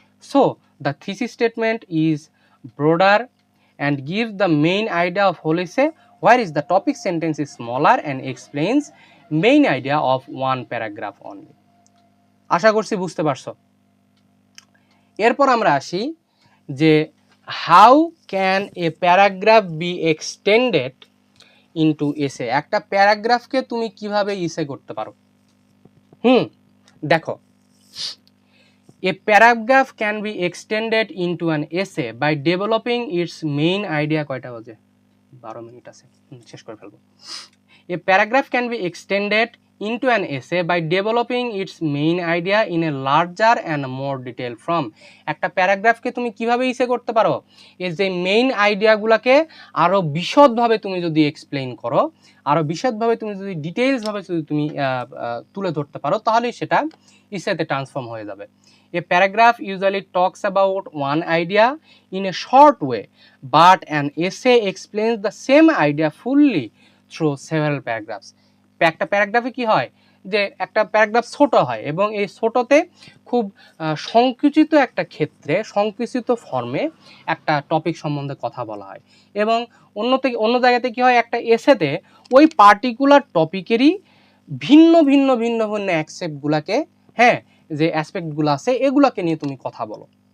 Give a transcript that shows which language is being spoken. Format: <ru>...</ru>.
<en>So the thesis statement is broader and gives the main idea of whole essay, whereas the topic sentence is smaller and explains main idea of one paragraph only.</en> <bn>আশা করছি বুঝতে পারছো। এরপর আমরা আসি যে</bn> <en>How can a paragraph be extended into essay.</en> <bn>একটা প্যারাগ্রাফকে তুমি কিভাবে ইসে করতে পারো।</bn> <en>দেখো, a paragraph can be extended into an essay by developing its main idea,</en> <bn>কয়টা বাজে 12 মিনিট আছে, শেষ করে ফেলবো।</bn> <en>A paragraph can be extended into an essay by developing its main idea in a larger and more detailed form.</en> <bn>একটা প্যারাগ্রাফকে তুমি কিভাবে ইসে করতে পারো, এই যে মেইন আইডিয়াগুলোকে আরো বিশদভাবে তুমি যদি এক্সপ্লেইন করো, আরো বিশদভাবে তুমি যদি ডিটেইলসভাবে যদি তুমি তুলে ধরতে পারো, তাহলে সেটা ইসেতে ট্রান্সফর্ম হয়ে যাবে।</bn> <en>A paragraph usually talks about one idea in a short way, but an essay explains the same idea fully through several paragraphs.</en> <bn>একটা প্যারাগ্রাফে কি হয়, যে একটা প্যারাগ্রাফ ছোট হয় এবং এই ছোটতে খুব সংকুচিত একটা ক্ষেত্রে, সংকুচিত ফর্মে একটা টপিক সম্বন্ধে কথা বলা হয়, এবং অন্য জায়গাতে কি হয়, একটা এসেতে ওই পার্টিকুলার টপিকেরই ভিন্ন ভিন্ন ভিন্ন ভিন্ন অ্যাসপেক্টগুলোকে, হ্যাঁ, যে অ্যাসপেক্টগুলো আছে এগুলোকে নিয়ে তুমি কথা বলো।</bn>